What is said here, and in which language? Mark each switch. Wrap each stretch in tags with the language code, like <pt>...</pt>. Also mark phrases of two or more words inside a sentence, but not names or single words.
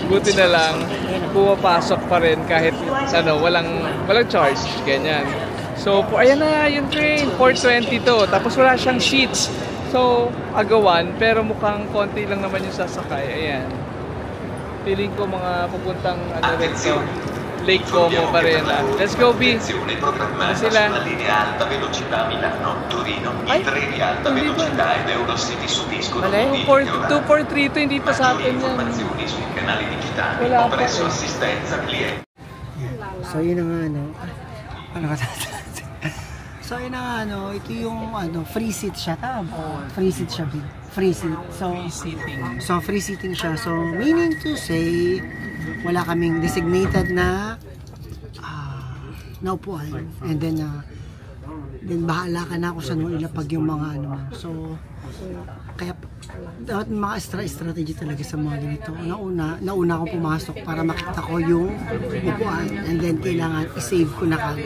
<tl>Buti na lang pumapasok pa rin kahit walang charge, ganyan. So, ayan na yung train, 4:20 to. Tapos wala siyang seats. So, agawan, pero mukhang konti lang naman yung sasakay. Ayan. Feeling ko mga pupuntang rin to. Lake Como pa rin.</tl> <en>Let's go,</en> <tl>B. Ano sila?</tl> <it>La linea alta velocità Milano-Torino.</it> <tl>Ay,</tl> <it>I treni alta</it> <tl>hindi ba?</tl> <it>velocità ed Eurocity subiscono</it> <tl>Mali?</tl> <it>modifiche orari.</it> <tl>2432, hindi pa sa atin yan.</tl> <it>Informazioni sui canali digitali</it> <tl>Wala</tl> <it>o</it> <tl>pa</tl> <it>presso</it> <tl>eh.</tl> <it>assistenza clienti.</it> <tl>So yun na nga ano ka So yun na nga ito yung</tl> <en>free seat</en> <tl>siya, tama?</tl> <en>Free seat</en> <tl>siya, Bin.</tl> <en>Free seat. So free seating</en> <tl>siya.</tl> <en>So meaning to say,</en> <tl>wala kaming designated na naupuan.</tl> <en>And then</en> <tl>bahala ka na kung saan mo ilapag yung mga So kaya dapat mga strategy talaga sa mga ganito. Nauna akong pumasok para makita ko yung upuan,</tl> <en>and then</en> <tl>kailangan i-save ko na kagad.</tl>